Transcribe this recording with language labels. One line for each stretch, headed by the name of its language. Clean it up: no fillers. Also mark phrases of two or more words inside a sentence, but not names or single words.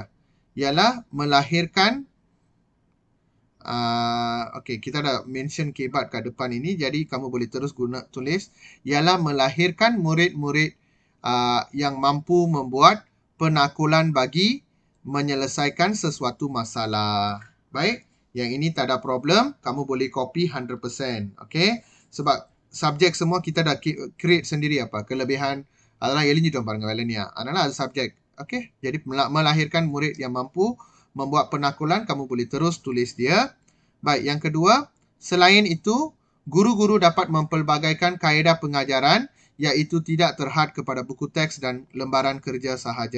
Malay: Ialah melahirkan okay, kita dah mention kebat kat depan ini, jadi kamu boleh terus tulis ialah melahirkan murid-murid yang mampu membuat penakulan bagi menyelesaikan sesuatu masalah. Baik, yang ini tak ada problem, kamu boleh copy 100%. Okay, sebab subjek semua kita dah create sendiri apa kelebihan.
Tamil: Adalah எழுதி டோம் பாருங்க வேலைனியா. அதனால அது subject.
Malay: Okay, jadi melahirkan murid yang mampu membuat penakulan, kamu boleh terus tulis dia. Baik, yang kedua, selain itu, guru-guru dapat mempelbagaikan kaedah pengajaran iaitu tidak terhad kepada buku teks dan lembaran kerja sahaja.